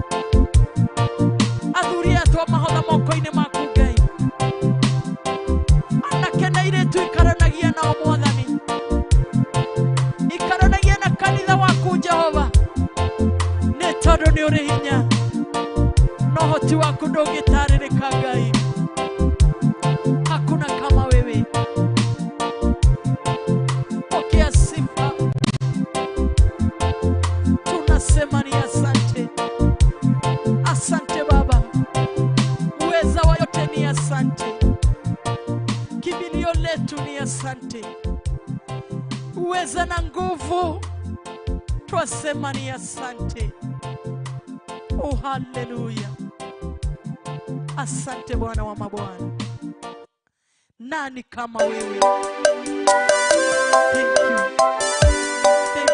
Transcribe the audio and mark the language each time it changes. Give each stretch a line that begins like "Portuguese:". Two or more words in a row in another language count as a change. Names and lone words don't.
Kikuyu: Athuri aya twamahotha moko-inĩ maku Ngai. Anake na airĩtu ikaranagia nao Mwathani. Ikaranagia na kanitha waku Jehova. Nĩ tondũ nĩ ũrĩ hinya na ũhoti waku ndũngĩtarĩrĩka Ngai.
Swahili: Hakuna kama wewe. Pokea sifa. Tunasema ni asante. Asante Baba. Uweza wa yote ni asante. Kimbilio letu ni asante. Uweza na nguvu twasema ni asante. Oh, haleluya. Asante Bwana wa mabwana. Nani kama wewe?
English: Thank you.